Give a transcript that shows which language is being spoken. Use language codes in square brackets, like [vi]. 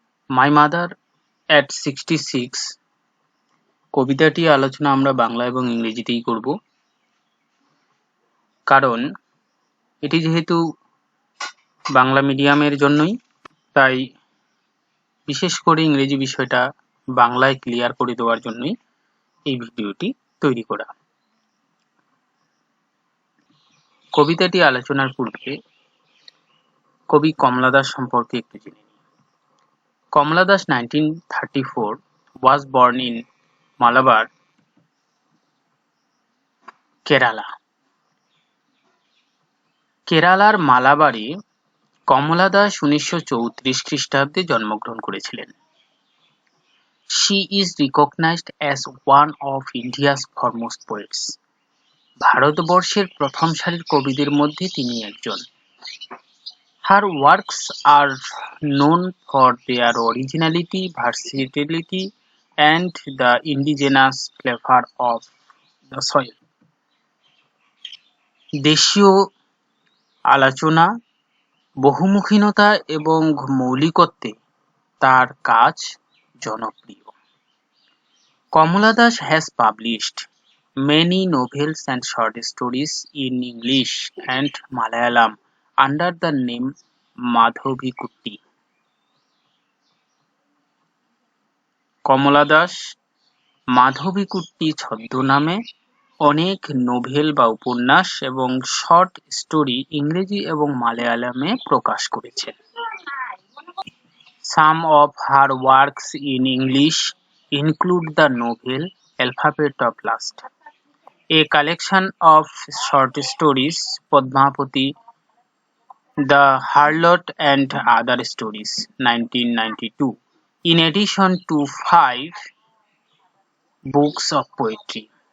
[bn] My mother at 66 কবিতাটি আলোচনা আমরা বাংলা এবং ইংরেজিতেই করব, কারণ এটি যেহেতু বাংলা মিডিয়ামের জন্যই, তাই বিশেষ করে ইংরেজি বিষয়টা বাংলায় ক্লিয়ার করে দেওয়ার জন্যই এই ভিডিওটি তৈরি করা। কবিতাটি আলোচনার পূর্বে কবি কমলা দাস সম্পর্কে একটু জেনে নিই। [en] Kamala Das 1934 was born in Malabar, Kerala. [bn] কেরালার মালাবারে কমলা দাস 1934 খ্রিস্টাব্দে জন্মগ্রহণ করেছিলেন। [en] She is recognized as one of India's foremost poets. [bn] ভারতবর্ষের প্রথম সারির কবিদের মধ্যে তিনি একজন। [en] Her works are known for their originality, versatility, and the indigenous flavor of the soil. [bn] দেশীয় আলোচনা, বহুমুখীনতা এবং মৌলিকত্বে তার কাজ জনপ্রিয়। [en] Kamala Das has published many novels and short stories in English and Malayalam under the name Madhavikutty. [bn] কমলা দাস মাধবীকুট্টি ছদ্মনামে অনেক novel বা উপন্যাস এবং শর্ট স্টোরি ইংরেজি এবং মালয়ালমে প্রকাশ করেছেন। [en] Some of her works in English include the novel Alphabet of Lust, a collection of short stories, Padmavati, The Harlot and Other Stories, 1992, in addition to 5 books of poetry.